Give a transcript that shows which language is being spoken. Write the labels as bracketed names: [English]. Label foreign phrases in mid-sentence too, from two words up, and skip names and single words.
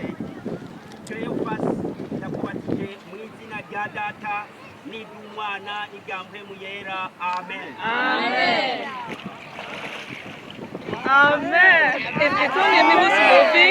[Rundi] Cleophas ndakubatije mu izina rya Data n'iry'Umwana n'irya Mpwemu Yera. Amen. Amen. Amen. [English] It's only me who's moving.